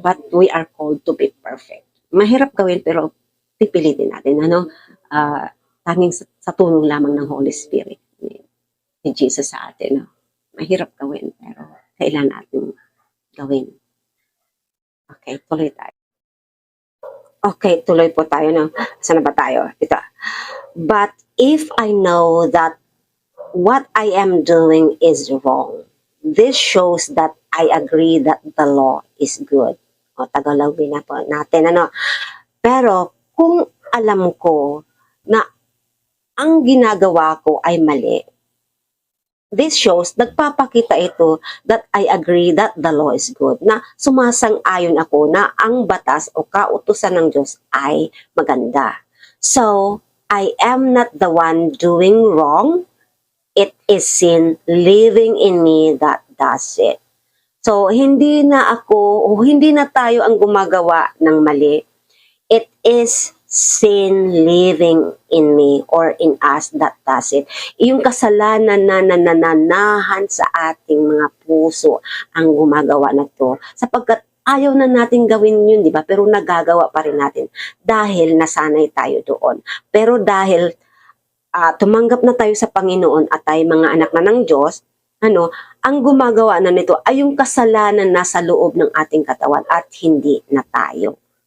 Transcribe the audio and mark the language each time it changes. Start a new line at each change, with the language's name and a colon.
English: But we are called to be perfect.
Filipino: Mahirap gawin pero pipilitin natin. Tanging sa tulong lamang ng Holy Spirit ni Jesus sa atin. No? Mahirap gawin, pero kailangan natin gawin. Okay, tuloy tayo. Okay, tuloy po tayo. No? Saan na ba tayo? Ito.
English: But if I know that what I am doing is wrong, this shows that I agree that the law is good.
Filipino: O, Tagalogin na po natin. Pero kung alam ko na ang ginagawa ko ay mali,
English: this shows,
Filipino: nagpapakita ito
English: that I agree that the law is good.
Filipino: Na sumasang-ayon ako na ang batas o kautusan ng Diyos ay maganda.
English: So, I am not the one doing wrong. It is sin living in me that does it.
Filipino: So, hindi na ako, o hindi na tayo ang gumagawa ng mali.
English: It is sin living in me or in us that does it.
Filipino: Yung kasalanan na nananahan sa ating mga puso ang gumagawa na to. Sapagkat ayaw na natin gawin yun, di ba? Pero nagagawa pa rin natin dahil nasanay tayo doon. Pero dahil tumanggap na tayo sa Panginoon at tayo mga anak na ng Diyos, ang gumagawa na nito ay yung kasalanan na sa loob ng ating katawan at hindi na tayo.